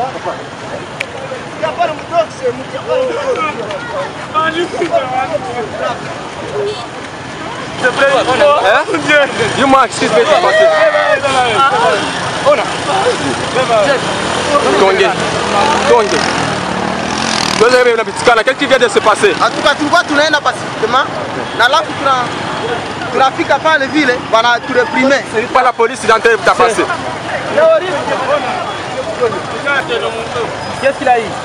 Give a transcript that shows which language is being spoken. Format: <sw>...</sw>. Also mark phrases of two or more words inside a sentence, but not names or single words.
<fr>Dis-moi, qu'est-ce qui va se passer? Qu'est-ce qui vient de se passer? En tout cas,</fr> <sw>tulikuwa tunaenda pacifiquement na alafu tunafika pale vile wanatureprime.</sw> <fr>C'est pas la police d'entrée t'a passé. Qu'est-ce qu'il a eu?</fr>